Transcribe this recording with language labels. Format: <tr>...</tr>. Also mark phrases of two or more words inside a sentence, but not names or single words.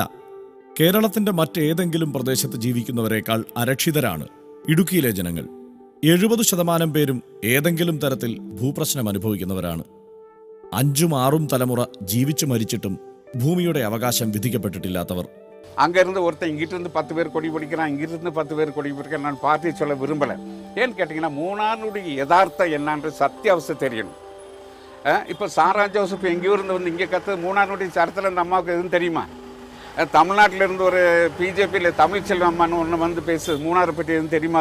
<ml>കേരളത്തിന്റെ മറ്റേതെങ്കിലും പ്രദേശത്ത് ജീവിക്കുന്നവരെക്കാൾ അരക്ഷിതരാണ് ഇടുക്കിയിലെ ജനങ്ങൾ. 70% പേരും ഏതെങ്കിലും തരത്തിൽ ഭൂപ്രശ്നം അനുഭവിക്കുന്നവരാണ്. 5ഉം 6ഉം തലമുറ ജീവിച്ചു മരിച്ചിട്ടും ഭൂമിയുടെ അവകാശം വിധിക്കപ്പെട്ടിട്ടില്ലാത്തവർ.</ml> <ta>அங்கேருந்து ஒருத்தன் இங்கிட்டிருந்து 10 பேர் கொடி பிடிக்கிறான், இங்கிட்டிருந்து 10 பேர் கொடி பிடிக்கிறான். நான் பார்ட்டி சொல்ல விரும்பலை. ஏன்னு கேட்டிங்கன்னா மூணாறுடைய யதார்த்தம் என்னன்ற சத்தியாவசை தெரியணும். இப்போ சாரா ஜோசப் எங்கேயோ இருந்து வந்து இங்கே கற்று மூணாறுடைய சரத்தில் இந்த அம்மாவுக்கு எதுவும் தெரியுமா? தமிழ்நாட்டிலேருந்து ஒரு பிஜேபியில் தமிழ்ச்செல்வம் அம்மான்னு ஒன்று வந்து பேசுது, மூணாரை பற்றி எதுவும் தெரியுமா?</ta>